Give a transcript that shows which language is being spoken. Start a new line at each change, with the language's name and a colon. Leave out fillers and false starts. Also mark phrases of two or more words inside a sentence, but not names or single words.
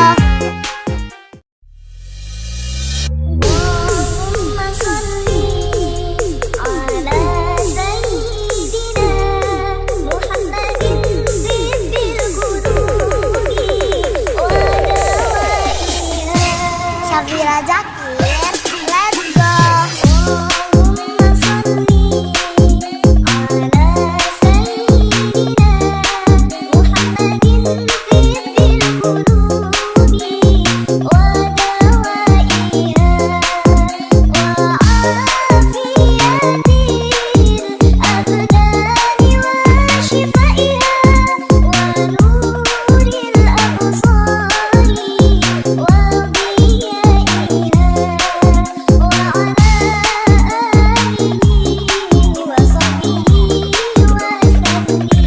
Arabic: اللهم صل على سيدنا محمد طب القلوب ودوائها.
English: Safira Zakir, let's go.
Arabic: اللهم صل على سيدنا محمد طب القلوب ودوائها و وعافية الأبدان وشفائها ونور الأبصار وضيائها وعلى آله وصحبه وسلم.